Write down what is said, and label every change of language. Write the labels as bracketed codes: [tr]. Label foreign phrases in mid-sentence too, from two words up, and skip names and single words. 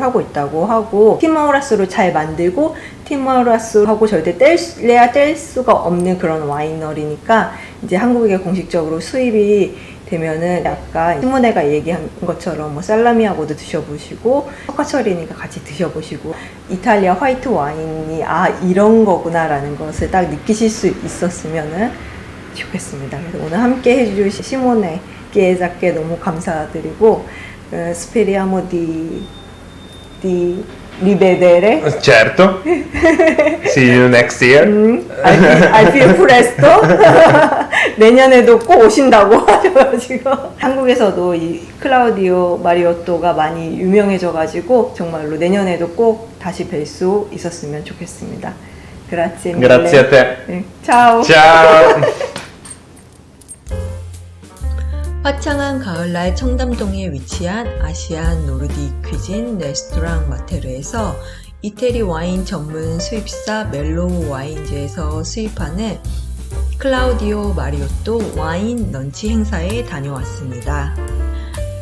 [ko] 하고 있다고 하고, 티모라쏘를 잘 만들고 티모라쏘하고 절대 뗄 수가 없는 그런 와이너리니까 이제 한국에 공식적으로 수입이 되면은 약간 시모네가 얘기한 것처럼 뭐 살라미하고도 드셔보시고, 석화철이니까 같이 드셔보시고, 이탈리아 화이트 와인이 이런 거구나 라는 것을 딱 느끼실 수 있었으면 좋겠습니다. 그래서 오늘 함께 해주신 시모네 게자께 너무 감사드리고, [it] speriamo di rivedere. Certo. [en] See you next year. I feel presto. [ko] 내년에도 꼭 오신다고 하셔가지고. 한국에서도 이 클라우디오 마리오토가 많이 유명해져가지고 정말로 내년에도 꼭 다시 뵐 수 있었으면 좋겠습니다. [it] Grazie mille. Grazie a te. 네, ciao. Ciao. [ko] 화창한 가을날 청담동에 위치한 아시안 노르딕 퀴진 레스토랑 마테르에서 이태리 와인 전문 수입사 멜로우 와인즈에서 수입하는 클라우디오 마리오토 와인 런치 행사에 다녀왔습니다.